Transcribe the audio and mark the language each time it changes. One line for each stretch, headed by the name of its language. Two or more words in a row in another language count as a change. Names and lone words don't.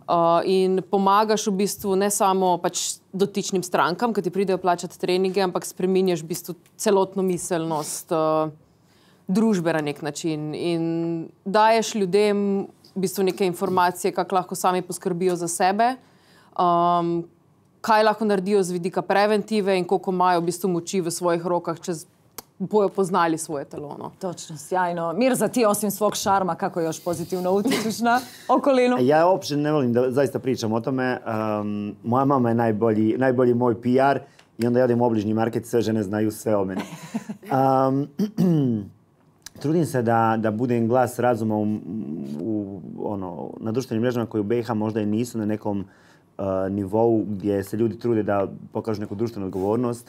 Slovenian: In pomagaš v bistvu ne samo pač dotičnim strankam, ki ti pridejo plačati treninge, ampak spreminjaš v bistvu celotno miselnost družbe na nek način. In daješ ljudem v bistvu neke informacije, kako lahko sami poskrbijo za sebe, kaj lahko naredijo z vidika preventive in koliko imajo v bistvu moči v svojih rokah, če bojo poznali svoje telo. No.
Croatian: Točno, sjajno. Mirza, ti osim svog šarma, kako još pozitivno utječeš na okolinu?
Bosnian: Ja uopće ne volim da zaista pričam o tome. Moja mama je najbolji moj PR i onda ja odem u obližnji market, sve žene znaju sve o meni. Trudim se da budem glas razuma na društvenim mrežama koji u BiH možda i nisu na nekom nivou gdje se ljudi trude da pokažu neku društvenu odgovornost.